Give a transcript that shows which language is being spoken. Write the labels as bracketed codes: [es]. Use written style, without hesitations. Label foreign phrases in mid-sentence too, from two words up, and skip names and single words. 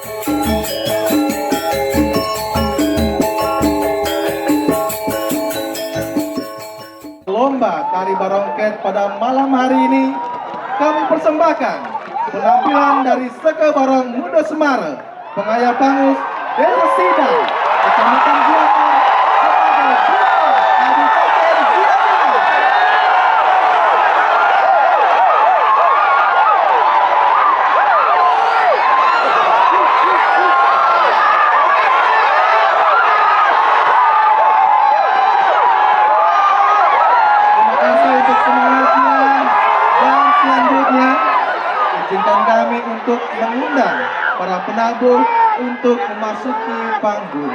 [id] Lomba tari barongket pada malam hari ini kami persembahkan penampilan dari Seke Barong Muda Semara, Pengaya Pangus, Desa Sidang, Kecamatan Gianyar, sebagai Duta Kabupaten Gianyar. Terima kasih untuk semangatnya, dan selanjutnya izinkan kami untuk mengundang para penabuh untuk memasuki panggung.